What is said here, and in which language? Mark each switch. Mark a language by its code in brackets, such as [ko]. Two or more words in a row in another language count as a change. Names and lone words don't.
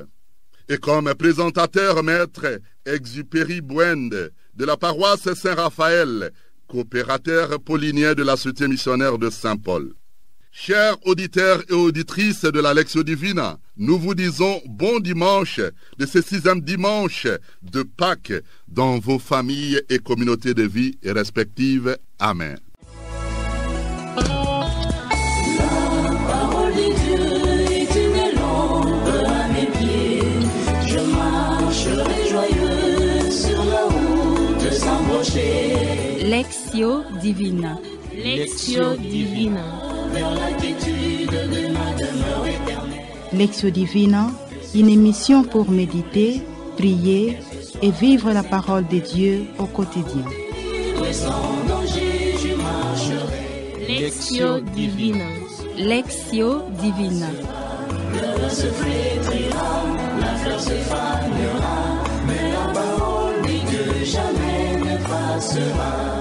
[fr] Et comme présentateur, maître Exupéry Bouende, de la paroisse Saint-Raphaël, coopérateur paulinien de la Société missionnaire de Saint-Paul. Chers auditeurs et auditrices de la Lectio Divina, nous vous disons bon dimanche de ce 6e dimanche de Pâques dans vos familles et communautés de vie respectives. Amen. Lectio Divina. Lectio Divina. Lectio Divina, une émission pour méditer, prier et vivre la parole de Dieu au quotidien. Lectio Divina. Lectio Divina. Le se flétrira, la fleur se fanera, mais la parole de Dieu jamais ne passera.